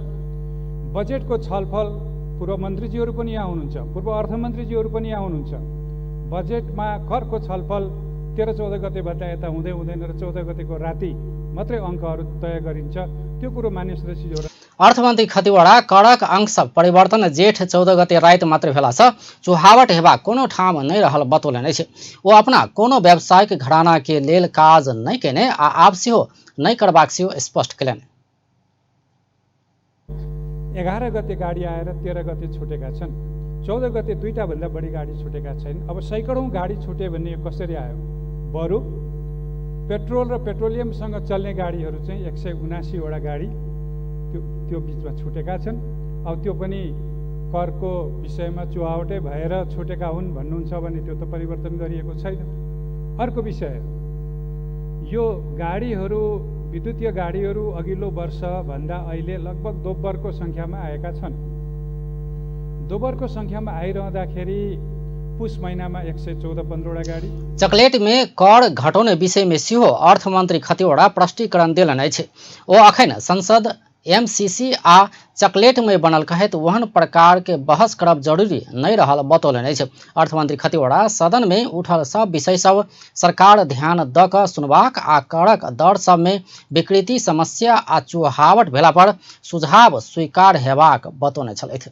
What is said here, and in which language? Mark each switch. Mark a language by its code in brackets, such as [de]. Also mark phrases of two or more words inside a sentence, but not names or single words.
[ne] बजेटको छलफल पूर्व मन्त्रीजीहरू पनि यहाँ हुनुहुन्छ, पूर्व अर्थमन्त्रीजीहरू पनि यहाँ हुनुहुन्छ। बजेटमा करको छलफल 13-14 गतेबाट यता हुँदैन र 14 गतेको राति मात्रै अङ्कहरू तय गरिन्छ। त्यो कुरो मान्य सदस्यज्यूहरू [mai] अर्थमन्त्री खतिवड़ा कड़क अंश परिवर्तन जेठ 14 गते रात मात्र भेला छ, चुहावट हेबा कोनो ठाम नहीं रहल बतौलने छै। वो अपना कोनो व्यावसायिक घराना के लेल काज नहीं केने आ आब सेहो नहीं करबाक सेहो स्पष्ट केलनि। [ne] 11 गते गाडी आएर 13 गते छुटेका छन्। 14 गते 2टा भन्दा बढी गाडी छुटेका छैनन्। अब सैकडौँ गाडी छुटे भन्ने कसरी आयो? बरु पेट्रोल र पेट्रोलियमसँग चल्ने गाडीहरू चाहिँ 179 वटा गाडी त्यो बिचमा छुटेका छन्। अब त्यो पनि करको विषयमा चुहावटै भएर छुटेका हुन् भन्नुहुन्छ भने त्यो त परिवर्तन गरिएको छैन। अर्को विषय, यो गाडीहरू विद्युतीय गाडीहरू अघिल्लो वर्ष भन्दा अहिले लगभग दोब्बरको संख्यामा आएका छन्। दोब्बरको संख्यामा आइरहँदाखेरि पुस महीनामा 114-15 वटा गाडी। [mai] चकलेट में [ne] कर घटाउने विषय [mai] में सेहो अर्थमन्त्री खतिवड़ा प्रष्टीकरण देलनि छै। ओ अखन संसद एमसीसी आ चकलेट में बनल कहत वहन प्रकार के बहस करब जरूरी नहीं रहल बतौलनि छै। अर्थमंत्री खतिवड़ा सदन में उठल सब विषय सब सरकार ध्यान द क सुनबाक आ करक दर सब में विकृति समस्या आ चुहावट भेला पर सुझाव स्वीकार हेबाक बतौने छलथि।